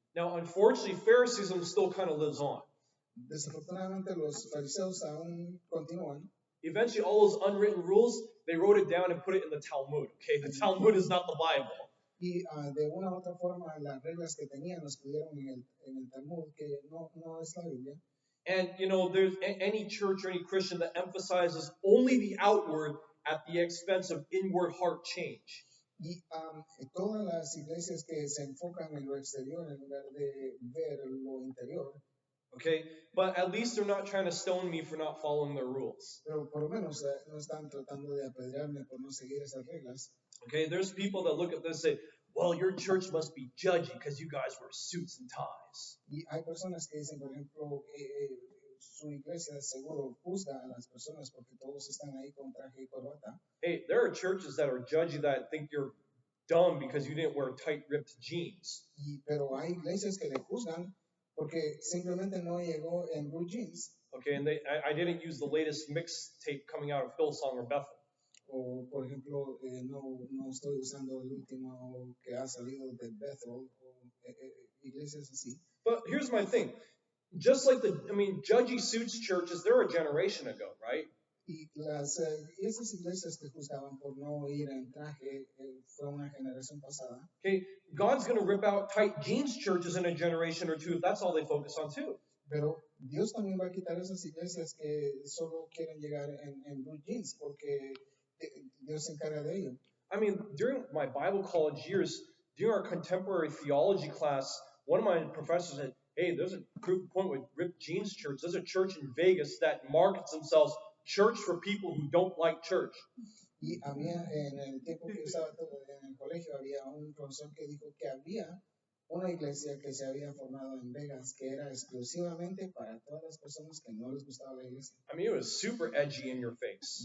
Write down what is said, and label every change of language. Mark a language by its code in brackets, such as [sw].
[en] Now, unfortunately, Phariseeism still kind of lives on. [es] Desafortunadamente, los fariseos aún continúan. [en] Eventually, all those unwritten rules, they wrote it down and put it in the Talmud. Okay, the Talmud is not the Bible. [es] Y de una u otra forma, las reglas que tenían las pusieron en el Talmud, que no es la Biblia. [en] And, you know, there's any church or any Christian that emphasizes only the outward at the expense of inward heart change. [es] Y todas las iglesias que se enfocan en lo exterior en lugar de ver lo interior. [en] Okay, but at least they're not trying to stone me for not following their rules. [es] Pero por lo menos no están tratando de apedrearme por no seguir esas reglas. [en] Okay, there's people that look at this and say, well, your church must be judgy because you guys wear suits and ties. [es] Y hay personas que dicen, por ejemplo, su iglesia seguro juzga a las personas porque todos están ahí con traje y corbata. [en] Hey, there are churches that are judgy that think you're dumb because you didn't wear tight ripped jeans. [es] Pero hay iglesias que le juzgan porque simplemente no llegó en blue jeans. [en] Okay, and I didn't use the latest mixtape coming out of Hillsong or Bethel. [es] O, por ejemplo, no estoy usando el último que ha salido de Bethel o iglesias así. [en] But here's my thing. Just like judgy suits churches, they're a generation ago, right? [es] Y esas iglesias que juzgaban por no ir en traje fue una generación pasada. [en] Okay, God's going to rip out tight jeans churches in a generation or two if that's all they focus on too. [es] Pero Dios también va a quitar esas iglesias que solo quieren llegar en blue jeans porque Dios se encarga de ello. [en] I mean, during my Bible college years, during our contemporary theology class, one of my professors said, hey, there's a proof point with ripped jeans church. There's a church in Vegas that markets themselves church for people who don't like church. [es] Y había, en el tiempo que estaba en el colegio, había un profesor que dijo que había una iglesia que se había formado en Vegas que era exclusivamente para todas las personas que no les gustaba la iglesia. [en] I mean, it was super edgy in your face.